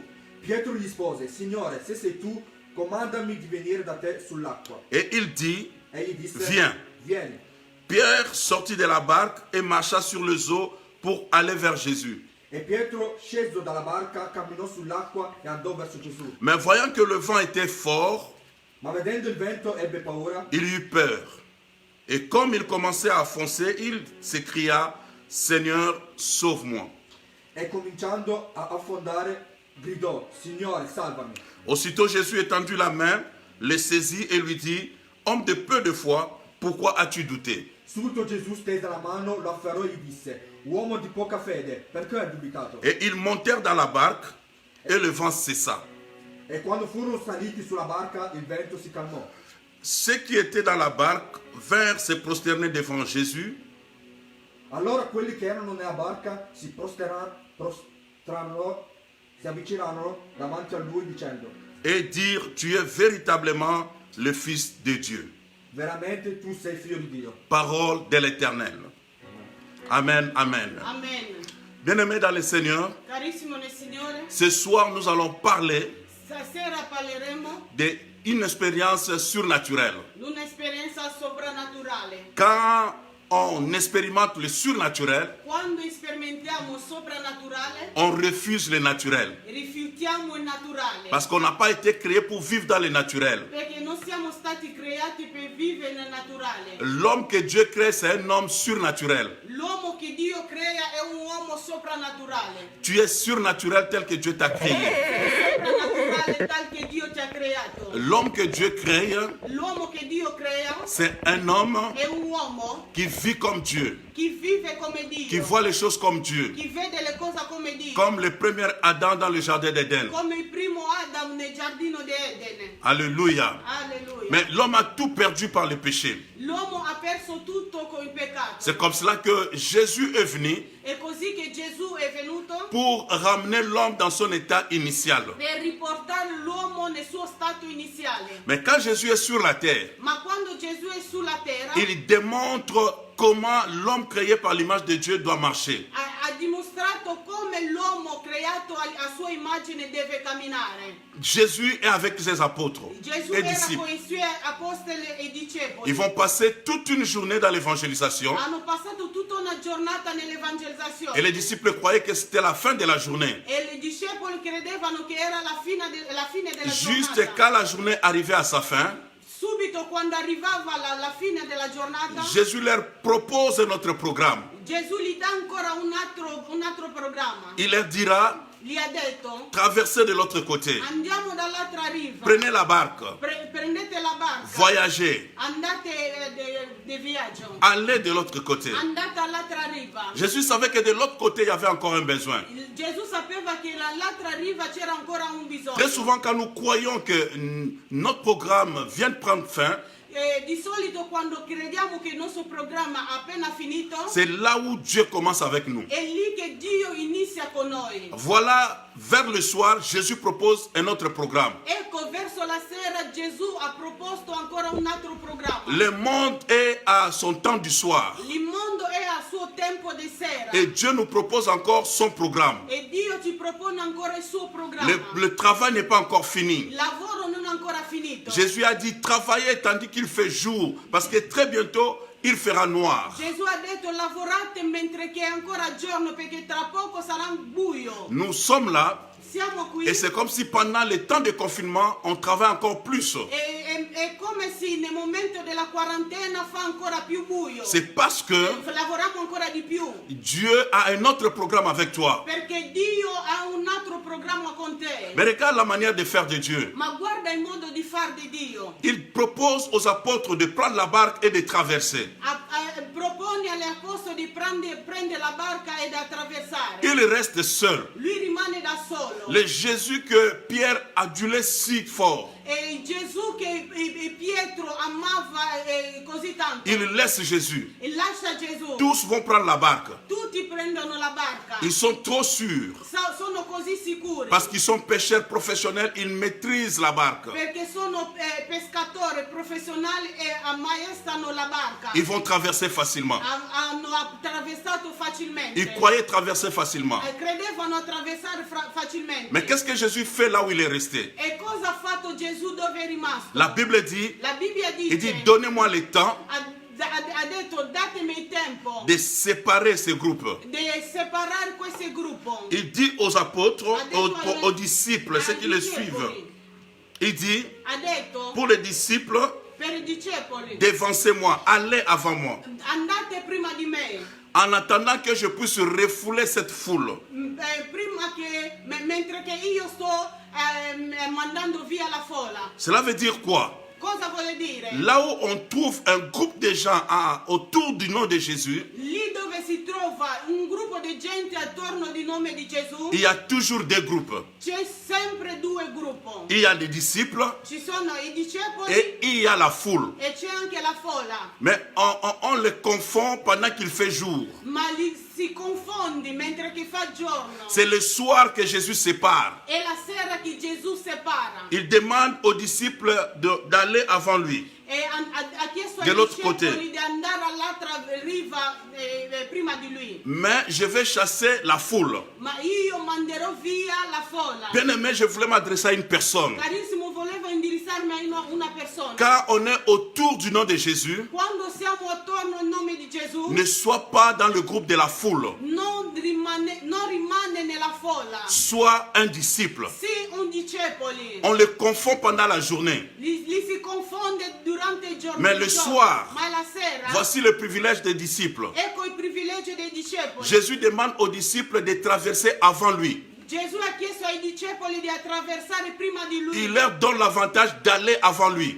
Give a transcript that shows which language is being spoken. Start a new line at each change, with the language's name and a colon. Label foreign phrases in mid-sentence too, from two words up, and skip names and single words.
Italian: Pietro gli rispose: Signore, se sei tu, comandami di venire da te sull'acqua.
French: Et il dit,
Italian: Egli disse:
French: viens.
Italian: Vieni.
French: Pierre sortit de la barque et marcha sur les eaux pour aller vers Jésus.
Italian: E Pietro, sceso dalla barca, camminò sull'acqua e andò verso Gesù.
French: Mais voyant que le vent était fort,
Italian: Ma vedendo il vento ebbe paura
French: il eut peur. Et comme il commençait à foncer, il s'écria, Seigneur, sauve-moi.
Italian: e cominciando a affondare gridò: Signore, salvami.
French: Aussitôt Jésus étendit la main, le saisit et lui dit, homme de peu de foi, pourquoi as-tu douté?
Italian: Subito Gesù stese la mano, lo afferrò e gli disse: Uomo di poca fede, perché hai dubitato?
French: Et ils montèrent dans la barque et le vent cessa.
Italian: E quando furono saliti sulla barca, il vento si calmò.
French: Ceux qui étaient dans la barque vinrent se prosterner devant Jésus
Italian: Allora quelli che erano nella barca si si avvicinarono davanti a lui dicendo:
French: et dirent, tu es véritablement le Fils de Dieu.
Italian: Veramente tu sei figlio di Dio.
French: Parole de l'Éternel. Amen, amen. Amen. Bien-aimés dans le Seigneur,
Italian: Carissimo nel Signore,
French: ce soir nous allons parler
Italian: stasera parleremo
French: d'une expérience surnaturelle.
Italian: di un'esperienza soprannaturale.
French: Quand on expérimente le surnaturel,
Italian: Quando sperimentiamo il soprannaturale,
French: on refuse le naturel.
Italian: rifiutiamo il naturale.
French: Parce qu'on n'a pas été créé pour vivre dans le naturel.
Italian: Perché non siamo stati creati per vivere nel naturale.
French: L'homme que Dieu crée, c'est un homme surnaturel.
Italian: L'uomo che Dio crea è un uomo soprannaturale.
French: Tu es surnaturel tel que Dieu t'a créé.
Italian: Soprannaturale tal che Dio ti ha creato.
French: L'homme que Dieu crée,
Italian: L'uomo che Dio crea
French: c'est un homme
Italian: è un uomo
French: qui vit comme Dieu,
Italian: che vive come
French: qui
Italian: Dio,
French: voit les choses comme Dieu,
Italian: che vede le cose come Dio,
French: comme le premier Adam dans le jardin d'Éden.
Italian: come il primo Adam nel giardino di Edene.
French: Alléluia.
Italian: Alleluia.
French: Mais l'homme a tout perdu par le péché.
Italian: L'uomo ha perso tutto con il peccato.
French: C'est comme cela que Jésus est venu
Italian: È così che Gesù è venuto
French: pour ramener l'homme dans son état initial.
Italian: per riportare l'uomo nel suo stato iniziale.
French: Mais quand Jésus est sur la terre,
Italian: Ma quando Gesù è sulla terra
French: il démontre comment l'homme créé par l'image de Dieu doit marcher.
Italian: ha dimostrato mostrato come l'uomo creato a sua immagine deve camminare.
French: Jésus est avec ses apôtres
Italian: Gesù
French: et
Italian: era
French: disciples.
Italian: con i suoi apostoli e discepoli.
French: Ils vont passer toute une journée dans l'évangélisation.
Italian: Hanno passato tutta una giornata nell'evangelizzazione.
French: Et les disciples croyaient que c'était la fin de la journée.
Italian: E i discepoli credevano che era la fine della
French: Juste
Italian: giornata.
French: quand la journée arrivait à sa fin,
Italian: Subito quando arrivava la fine della giornata,
French: Jésus leur propose notre programme.
Italian: Gesù gli dà ancora un altro programma.
French: Il leur dira,
Italian: Gli ha detto:
French: traversez de l'autre côté.
Italian: andiamo dall'altra riva.
French: Prenez la barque.
Italian: Prendete la barca.
French: Voyagez.
Italian: Andate di viaggio.
French: Allez de l'autre côté.
Italian: Andate all'altra riva.
French: Jésus savait que de l'autre côté, il y avait encore un besoin.
Italian: Gesù sapeva che dall'altra riva c'era ancora un bisogno.
French: Très souvent, quand nous croyons que notre programme vient de prendre fin,
Italian: Di solito quando crediamo che il nostro programma ha appena finito,
French: c'est là où Dieu commence avec nous.
Italian: è lì che Dio inizia con noi.
French: Voilà, vers le soir, Jésus propose un autre programme.
Italian: Ecco, verso la sera Gesù ha proposto ancora un altro programma.
French: Le monde est à son temps du soir.
Italian: Il mondo è al suo tempo di sera.
French: Et Dieu nous propose encore son programme.
Italian: E Dio ci propone ancora il suo programma.
French: Le travail n'est pas encore fini.
Italian: Il lavoro non è ancora finito.
French: Jésus a dit, travaillez tandis qu'il fait jour, parce que très bientôt, il fera noir.
Italian: Gesù ha detto: lavorate mentre che è ancora giorno, perché tra poco sarà buio.
French: Nous sommes là,
Italian: Siamo qui.
French: et c'est comme si pendant les temps de confinement, on travaille encore plus.
Italian: È come se nel momento della quarantena fa ancora più buio.
French: C'est parce que
Italian: Lavoriamo ancora di più.
French: Dieu a un autre programme avec toi.
Italian: Perché Dio ha un altro programma con te.
French: Mais regarde la manière de faire de Dieu.
Italian: Ma guarda il modo di far di Dio.
French: Il propose aux apôtres de prendre la barque et de traverser.
Italian: Propone agli apostoli di prendere la barca ed attraversare.
French: Il reste seul.
Italian: Lui rimane da solo.
French: Le Jésus que Pierre adulait si fort,
Italian: E il Gesù che Pietro amava così tanto.
French: il laisse Jésus.
Italian: E lascia Gesù.
French: Tous vont prendre la barque.
Italian: Tutti prendono la barca.
French: Ils sont trop sûrs.
Italian: Sono così sicuri.
French: Parce qu'ils sont pêcheurs professionnels, ils maîtrisent la barque.
Italian: Perché sono pescatori professionali e ammaestrano la barca.
French: Ils vont traverser facilement.
Italian: Hanno attraversato facilmente.
French: Ils croyaient traverser facilement.
Italian: Credevano attraversare facilmente.
French: Mais qu'est-ce que Jésus fait là où il est resté?
Italian: E cosa ha fatto Gesù dove è rimasto?
French: La Bible dit,
Italian: La Bibbia
French: il dit,
Italian: dice,
French: donnez-moi le temps
Italian: ha detto: datemi il tempo
French: de séparer ces groupes.
Italian: di separare questo gruppo.
French: Il dit aux apôtres, aux disciples, ceux qui le suivent, il dit,
Italian: Ha detto
French: pour les disciples,
Italian: per i discepoli:
French: dévancez-moi, allez avant moi,
Italian: andate prima di me.
French: en attendant que je puisse refouler cette foule.
Italian: Prima che mentre che io sto mandando via la folla.
French: Cela veut dire quoi?
Italian: Cosa vuole dire?
French: Là où on trouve un groupe de gens autour du nom de Jésus,
Italian: Lì dove si trova un gruppo di gente attorno di nome di Gesù,
French: il y a toujours deux groupes.
Italian: c'è sempre due gruppi.
French: Il y a les disciples
Italian: Ci sono i discepoli
French: et il y a la foule.
Italian: e c'è anche la folla.
French: Mais on les confond pendant qu'il fait jour.
Italian: Ma li si confondi mentre che fa giorno.
French: C'est le soir que Jésus sépare.
Italian: È la sera che Gesù separa.
French: Il demande aux disciples d'aller avant lui.
Italian: E ha chiesto
French: De
Italian: ai
French: l'autre
Italian: discepoli
French: côté.
Italian: di andare all'altra riva prima di lui.
French: Mais je vais chasser la foule.
Italian: Ma io manderò via la folla.
French: Bien aimé, je voulais m'adresser à une personne.
Italian: Carissimo, volevo indirizzarmi a una persona.
French: Quand on est autour du nom de Jésus,
Italian: Quando siamo attorno al nome di Gesù,
French: ne sois pas dans le groupe de la foule.
Italian: non rimane nella folla.
French: Sois un disciple.
Italian: Sì, un discepoli.
French: On les confond pendant la journée.
Italian: Li si confonde durante il giorno.
French: Mais le soir,
Italian: ma la sera,
French: voici le privilège des disciples.
Italian: ecco il privilegio dei discepoli.
French: Jésus demande aux disciples de traverser avant lui.
Italian: Gesù ha chiesto ai discepoli di attraversare prima di lui.
French: Il leur donne l'avantage d'aller avant lui.